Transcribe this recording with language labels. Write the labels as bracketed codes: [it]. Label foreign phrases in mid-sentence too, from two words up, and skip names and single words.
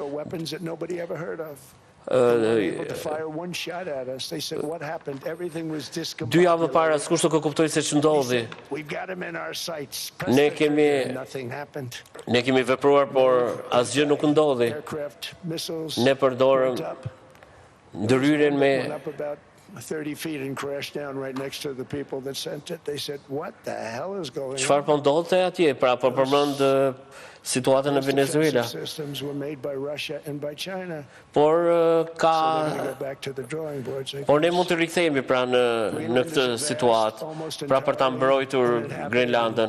[sq] Dy javë më parë askush nuk e kuptoi se ç'ndodhi. Ne kemi vepruar, por asgjë nuk ndodhi. Ne përdorëm ndryrën me [en] 30 feet and crashed down right next to the people that sent it. They said, "What the hell is going on?" [sq] Çfarë po ndodhte atje? Pra po përmend situatën në Venezuela. Por ne mund të rikthehemi pra në këtë situatë, pra për ta mbrojtur Groenlandën.